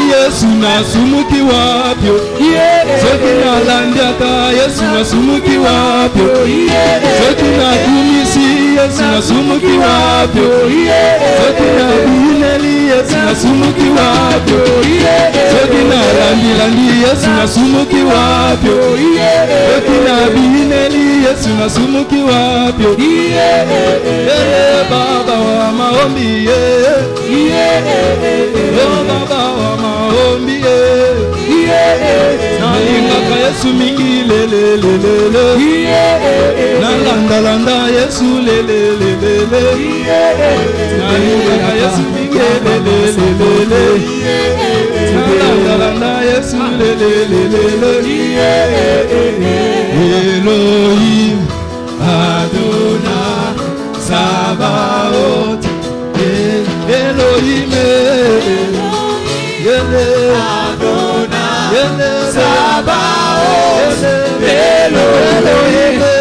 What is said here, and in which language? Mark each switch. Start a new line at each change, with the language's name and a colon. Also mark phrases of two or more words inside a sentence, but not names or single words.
Lingala: Yesu nasumuki wapyo soki na landiaka Yesu nasumuki wapyo soki na kumisi Yesu nasumuki wapyo soki na bineli Yesu nasumuki wapyo soki na landi Yesu nasumuki wapyo soki na bineli Yesu nasumuki wapyo
Swahili: baba wa maombi baba wa maombi
Lingala: nalingaka Yesu mingi nalandalanda Yesu nalingaka Yesu mingi nalandalanda Yesu Elohim Adonai Sabaoth Elohim Adonai Sabaoth Elohim